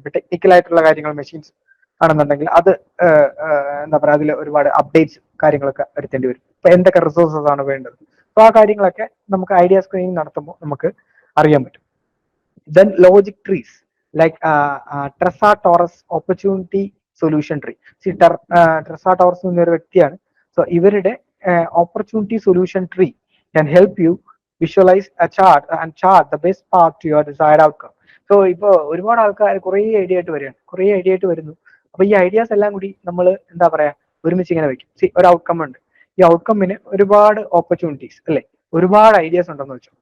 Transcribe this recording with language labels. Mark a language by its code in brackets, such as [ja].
[ml] ഇപ്പൊ ടെക്നിക്കൽ ആയിട്ടുള്ള കാര്യങ്ങൾ, മെഷീൻസ് ആണെന്നുണ്ടെങ്കിൽ അത് എന്താ പറയാ അതിൽ ഒരുപാട് അപ്ഡേറ്റ്സ് കാര്യങ്ങളൊക്കെ വരുത്തേണ്ടി വരും. ഇപ്പൊ എന്തൊക്കെ റിസോഴ്സസ് ആണ് വേണ്ടത്, അപ്പൊ ആ കാര്യങ്ങളൊക്കെ നമുക്ക് ഐഡിയ സ്ക്രീനിങ് നടത്തുമ്പോൾ നമുക്ക് അറിയാൻ പറ്റും. [en] Then logic trees like Tressa Torres opportunity solution tree. Tressa Torres [ml] എന്നൊരു വ്യക്തിയാണ്. സോ ഇവരുടെ [en] opportunity solution tree can help you visualize a chart and chart the best path to your desired outcome. [ml] So ഇപ്പൊ ഒരുപാട് ആൾക്കാർ കുറേ idea ആയിട്ട് വരുന്നു. അപ്പൊ ഈ ഐഡിയാസ് എല്ലാം കൂടി നമ്മൾ എന്താ പറയാ ഒരുമിച്ച് ഇങ്ങനെ വെക്കും. ഒരു ഔട്ട്കം ഉണ്ട്, ഈ ഔട്ട്കമ്മിന് ഒരുപാട് ഓപ്പർച്യൂണിറ്റീസ് അല്ലെ, ഒരുപാട് ഐഡിയാസ് ഉണ്ടെന്ന് വെച്ചു.